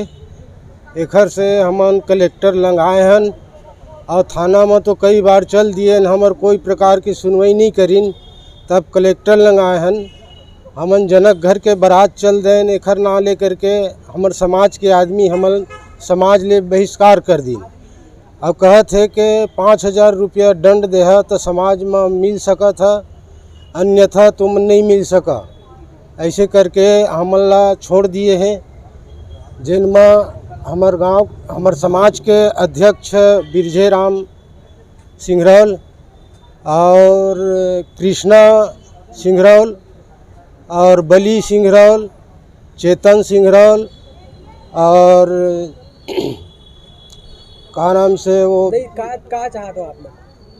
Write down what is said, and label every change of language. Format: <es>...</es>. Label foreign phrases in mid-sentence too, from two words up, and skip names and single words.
<hne>एखर से हमन कलेक्टर लंगाए हैं और थाना में तो कई बार चल दिए, हमार कोई प्रकार की सुनवाई नहीं करीन। तब कलेक्टर लंगाए हैं, हमन जनक घर के बारात चल दें, एखर ना ले करके हमार समाज के आदमी हमन समाज ले बहिष्कार कर दी। अब कहत है कि 5,000 रुपया दंड दे तो समाज में मिल सकत है, अन्यथा तुम नहीं मिल सका। ऐसे करके हमन ला छोड़ दिए हैं, जिनमें हमार गांव हमार समाज के अध्यक्ष बिरझेराम सिंगरौल और कृष्णा सिंगरौल और बली सिंगरौल, चेतन सिंगरौल और का नाम से वो का चाहते हो आप?</hne>